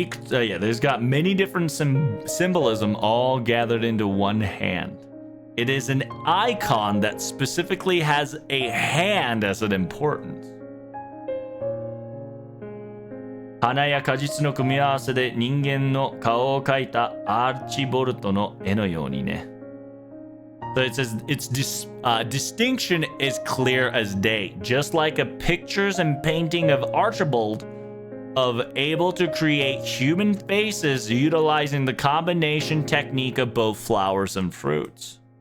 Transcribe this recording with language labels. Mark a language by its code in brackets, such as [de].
[en] Yeah, there's got many different symbolism all gathered into one hand. It is an icon that specifically has a hand as an importance. [ja] 花や果実の組み合わせで人間の顔を描いたアーチボルトの絵のようにね。 [en] So it says its distinction is clear as day, just like a pictures and painting of Archibald, of able to create human faces utilizing the combination technique of both flowers and fruits.